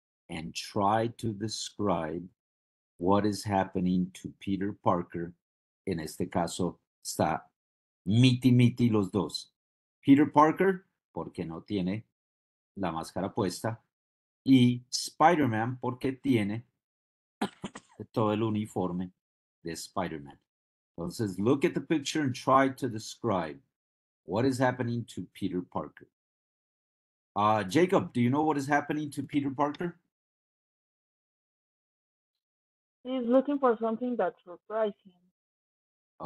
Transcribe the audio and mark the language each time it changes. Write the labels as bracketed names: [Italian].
[English] and try to describe what is happening to Peter Parker. [Spanish] En este caso está miti los dos. Peter Parker, porque no tiene la máscara puesta, y Spider-Man, porque tiene todo el uniforme de Spider-Man. Entonces, [English] look at the picture and try to describe what is happening to Peter Parker. Jacob, do you know what is happening to Peter Parker? He's looking for something that surprises him.